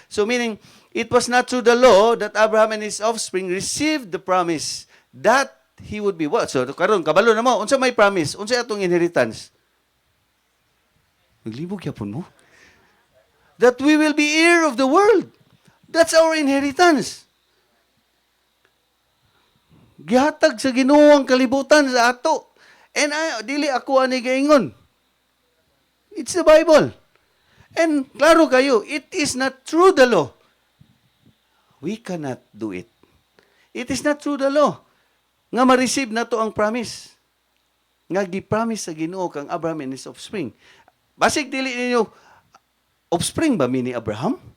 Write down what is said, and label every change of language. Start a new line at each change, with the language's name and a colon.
English: So meaning, it was not through the law that Abraham and his offspring received the promise that he would be what?
Cebuano: So karon kabalo na mo, unsa may promise? Unsa atong inheritance? Naglibog yapon mo.
English: That we will be heir of the world. That's our inheritance.
Cebuano: Gihatag sa Ginoo ang kalibutan sa ato. And dili ako ani gaingon.
English: It's the Bible. And
Cebuano: klaro kayo,
English: it is not through the law. We cannot do it. It is not through the law
Cebuano: nga ma-receive na to ang promise. Nga gi-promise sa Ginoo kang Abraham and his offspring. Basig dili ninyo, offspring ba mi ni Abraham?